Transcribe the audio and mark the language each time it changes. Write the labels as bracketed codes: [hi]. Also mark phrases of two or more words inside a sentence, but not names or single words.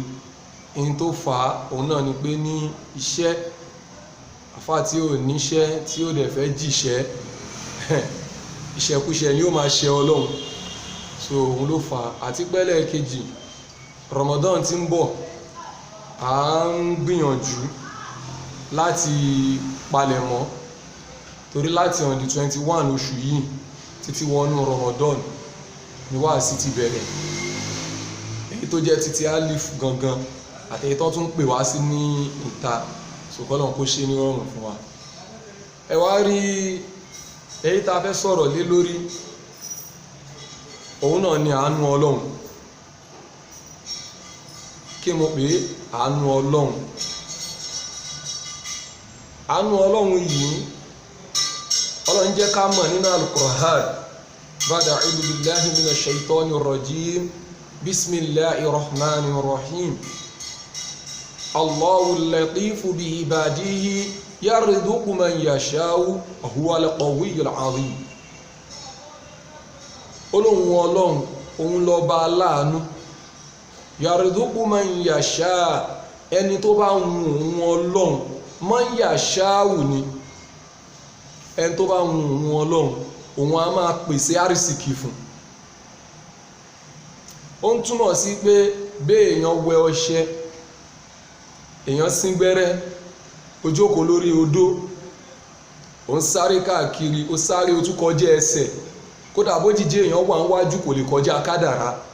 [yo] In tó fà á òun náà ni pé ní iṣẹ́ àfá tí ò níṣẹ́ tí ó dẹ̀ fẹ́ jìṣẹ́ ìṣẹ́kúṣẹ́ ni ó máa ṣe Ọlọ́run, so òun ló fà á. Àti pẹ́lẹ̀ kejì, Ramadan tí ń bọ̀, à ń gbìyànjú láti palẹ̀mọ́, torí láti [en] on the 21 [yo] oṣù yìí títí wọnú Ramadan ni wáàsí ti bẹ̀rẹ̀, èyí tó jẹ́ títí alif gangan àtẹ̀yí tó tún pè wá sí ní ìta, ṣùgbọ́n kó ṣe ní rọrùn fún wa. Ẹ wá rí èyí tá a fẹ́ sọ̀rọ̀ lé lórí, òun náà ni àánú Ọlọ́run. Kí mo pè é? Àánú Ọlọ́run. Àánú Ọlọ́run yìí Ọlọ́run jẹ́ ká mọ̀ nínú Al-Qur'an: [ar] بعد أعوذ بالله من الشيطان الرجيم بسم الله الرحمن الرحيم الله اللطيف بعباده يرزق من يشاء وهو القوي العظيم. [yo] Ọlọ́run òun lọ́ba aláàánú, [ar] يرزق من يشاء, [yo] ẹni tó bá wù òun Ọlọ́run, [ar] من يشاء [yo] ni ẹni tó bá wù òun Ọlọ́run, òun á máa pèsè àrísìkí fún. Ó ń túmọ̀ sí pé béèyàn wẹ ọṣẹ, èèyàn sín gbẹ́rẹ́, ó jókòó lórí odó, ó ń sáré káàkiri, ó sáré ó tún kọjá ẹsẹ̀, kódà bó jíjẹ èèyàn wà níwájú kò lè kọjá kádàrá.